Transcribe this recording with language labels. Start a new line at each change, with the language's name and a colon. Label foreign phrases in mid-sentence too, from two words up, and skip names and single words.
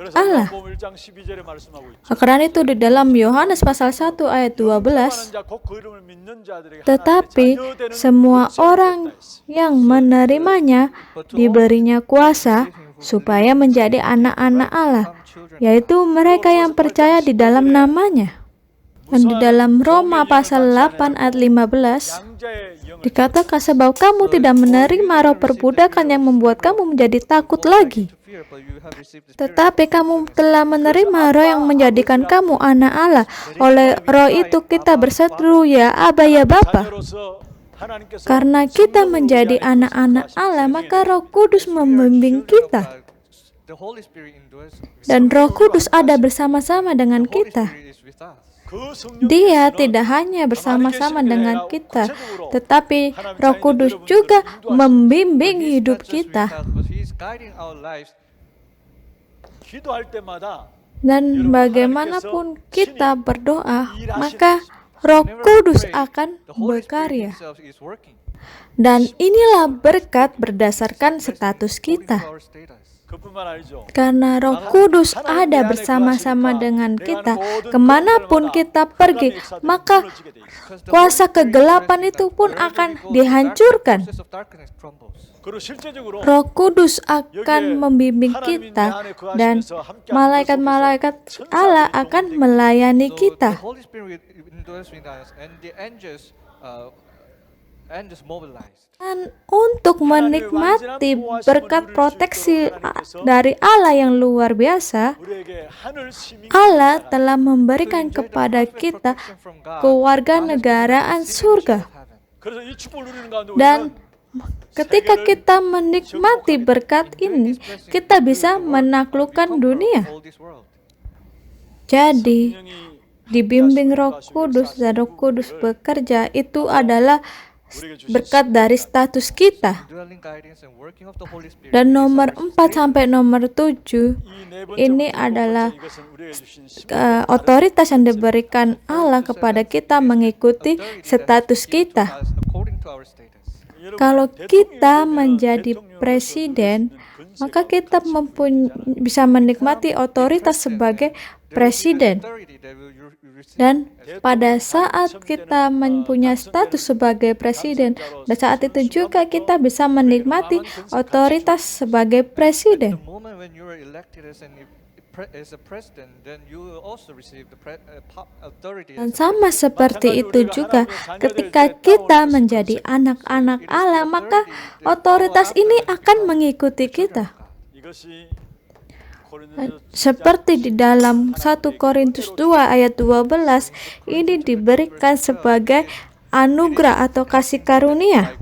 Korean: 그래서 Allah. 요한복음 1장 12절에 말씀하고 있죠.
Indonesian: Karena itu di dalam Yohanes pasal 1 ayat 12,
Korean: 자, 곧그 이름을 믿는 자들에게
Indonesian: tetapi
Korean: 하나님의 자녀되는
Indonesian: semua
Korean: 권세를
Indonesian: orang
Korean: 줬다 했어.
Indonesian: yang menerimanya diberinya kuasa supaya menjadi anak-anak Allah, yaitu mereka yang percaya di dalam namanya. Dan di dalam Roma pasal 8 ayat 15,
Korean: 양자의 영을
Indonesian: dikatakan sebab kamu tidak menerima roh perbudakan yang membuat kamu menjadi takut lagi.
English: to fear, but you have received the Spirit.
Indonesian: Tetapi kamu telah menerima roh yang menjadikan kamu anak Allah. Oleh roh itu kita berseru, ya Aba, ya Bapa.
Korean: 자녀로서 하나님께서
Indonesian: Karena kita menjadi anak-anak Allah, maka Roh Kudus membimbing kita.
English: The Holy Spirit indwells.
Indonesian: Dan Roh Kudus ada bersama-sama dengan
English: The Holy
Indonesian: kita.
English: Spirit is with us.
Korean: 그 성령
Indonesian: Dia tidak hanya bersama-sama dengan kita, tetapi Roh Kudus juga membimbing
English: He's
Indonesian: hidup
English: not just
Indonesian: kita.
English: with us, but He is guiding our lives.
Korean: 기도할 때마다
Indonesian: Dan bagaimanapun kita berdoa, maka Roh Kudus akan
English: The Holy Spirit
Indonesian: berkarya.
English: Himself is working.
Indonesian: Dan inilah berkat berdasarkan status
English: According
Indonesian: kita.
English: to our status.
Korean: 그뿐만 아니죠.
Indonesian: Karena Roh Kudus ada bersama-sama dengan kita, kemanapun kita pergi, maka
English: Because the
Indonesian: kuasa
English: Holy Spirit
Indonesian: kegelapan
English: is
Indonesian: itu
English: present,
Indonesian: pun
English: wherever
Indonesian: akan
English: we go, the
Indonesian: dihancurkan.
English: forces of darkness crumbles.
Korean: 그리고 실제적으로
Indonesian: Roh Kudus akan membimbing kita dan malaikat-malaikat Allah akan melayani
English: So
Indonesian: kita.
English: the Holy Spirit indwells with us, and the angels mobilized.
Indonesian: Dan untuk menikmati berkat proteksi dari Allah yang luar biasa,
Korean: 우리에게 하늘 시민
Indonesian: Allah telah memberikan kepada kita kewarganegaraan surga.
Korean: 그래서 이 축복을 누리는 가운데
Indonesian: Dan
Korean: 우리는
Indonesian: ketika kita menikmati berkat ini, kita bisa menaklukkan dunia. Jadi, dibimbing Roh Kudus dan Roh Kudus bekerja itu adalah berkat dari status kita.
English: indwelling guidance and working of the Holy Spirit
Indonesian: Dan
English: is
Indonesian: nomor
English: our
Indonesian: 4 sampai nomor 7 ini adalah otoritas yang diberikan Allah kepada kita mengikuti status kita.
English: according to our status.
Indonesian: Kalau kita menjadi presiden, maka kita bisa menikmati otoritas sebagai presiden. Dan pada saat kita mempunyai status sebagai presiden, dan saat itu juga kita bisa menikmati otoritas sebagai presiden.
English: The moment when you are elected as a president, then you will also receive the authority.
Indonesian: Dan sama seperti itu juga ketika kita menjadi anak-anak Allah, maka otoritas ini akan mengikuti kita. Seperti di dalam 1 Korintus 2 ayat 12, ini diberikan sebagai anugerah atau kasih karunia.